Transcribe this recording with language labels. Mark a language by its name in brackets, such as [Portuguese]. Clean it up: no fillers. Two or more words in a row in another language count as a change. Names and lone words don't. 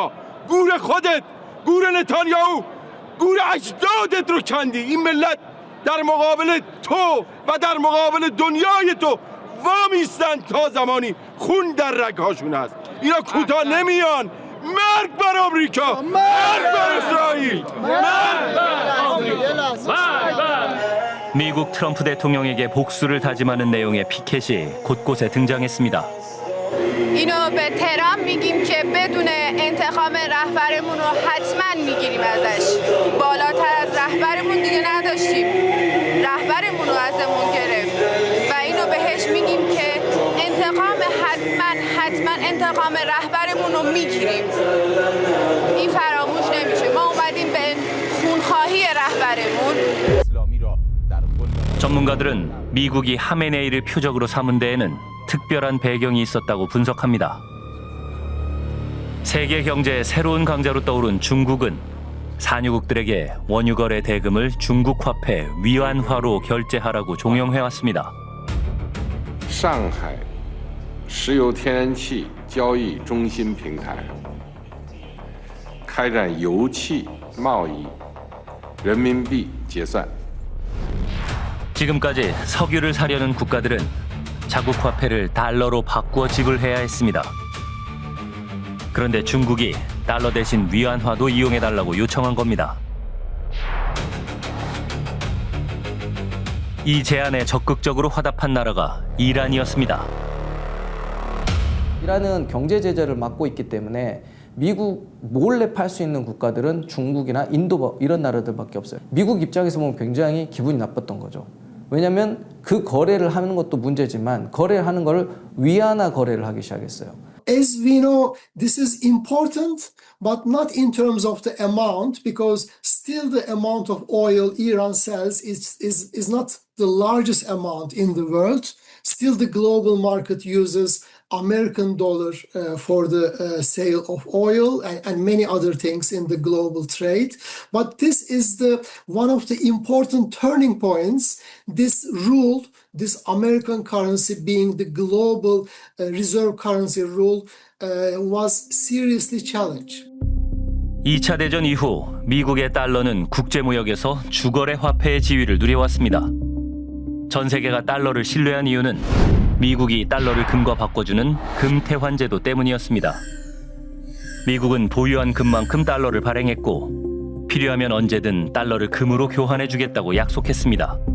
[Persian] گور خودت گور نتانیاهو گور اجدادت رو کندی این ملت در مقابل تو و در مقابل دنیای تو وامیستن تا زمانی خون در رگهاشون هست اینا کوتاه نمیان مرگ بر آمریکا مرگ بر اسرائیل [Korean] 미국 트럼프 대통령에게 복수를 다짐하는 내용의 피켓이 곳곳에 등장했습니다. [Persian] اینو به تهران میگیم که بدون انتقام رهبرمون رو حتما میگیریم ازش. بالاتر از رهبرمون دیگه نداشتیم. رهبرمون رو ازمون گرفت و اینو بهش میگیم که حتما انتقام رهبرمون رو میگیریم. این فراموش نمیشه. ما اومدیم به خونخواهی رهبرمون. [Korean] 전문가들은 미국이 하메네이를 표적으로 삼은 데에는 특별한 배경이 있었다고 분석합니다. 세계 경제의 새로운 강자로 떠오른 중국은 산유국들에게 원유거래 대금을 중국 화폐 위안화로 결제하라고 종용해왔습니다. [Chinese] 上海石油天然气交易中心平台开展油气贸易人民币结算 [Korean] 지금까지 석유를 사려는 국가들은 자국 화폐를 달러로 바꾸어 지불해야 했습니다. 그런데 중국이 달러 대신 위안화도 이용해달라고 요청한 겁니다. 이 제안에 적극적으로 화답한 나라가 이란이었습니다. 이란은 경제 제재를 막고 있기 때문에 미국 몰래 팔 수 있는 국가들은 중국이나 인도 이런 나라들밖에 없어요. 미국 입장에서 보면 굉장히 기분이 나빴던 거죠. 왜냐하면 그 거래를 하는 것도 문제지만 거래를 하는 걸 위안화 거래를 하기 시작했어요. [English] As we know, this is important, but not in terms of the amount, because still the amount of oil Iran sells is not the largest amount in the world. Still the global market uses American dollar for the sale of oil and many other things in the global trade. But this is one of the important turning points. This rule, this American currency being the global reserve currency rule, was seriously challenged. [Korean] 2차 대전 이후 미국의 달러는 국제무역에서 주거래 화폐의 지위를 누려왔습니다. 전 세계가 달러를 신뢰한 이유는 미국이 달러를 금과 바꿔주는 금태환제도 때문이었습니다. 미국은 보유한 금만큼 달러를 발행했고 필요하면 언제든 달러를 금으로 교환해주겠다고 약속했습니다.